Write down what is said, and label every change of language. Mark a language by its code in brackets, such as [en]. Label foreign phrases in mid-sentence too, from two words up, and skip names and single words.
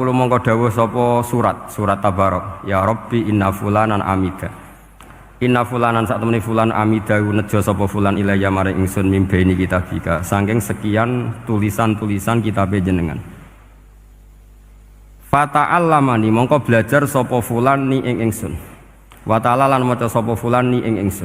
[jv] mongko dawuh sapa surat Tabarok, [ar] يا رب إن فلانا عمد. إن فلانا [jv] sak temene fulan amida nejo sapa fulan ilayya maring ingsun [ar] من بين كتابك, [jv] saking sekian tulisan-tulisan kitabe jenengan. Fata'allamani mongko belajar sapa fulan ni ing ingsun. [ar] وتعالى [jv] lan maca sapa fulan ni ing ingsun.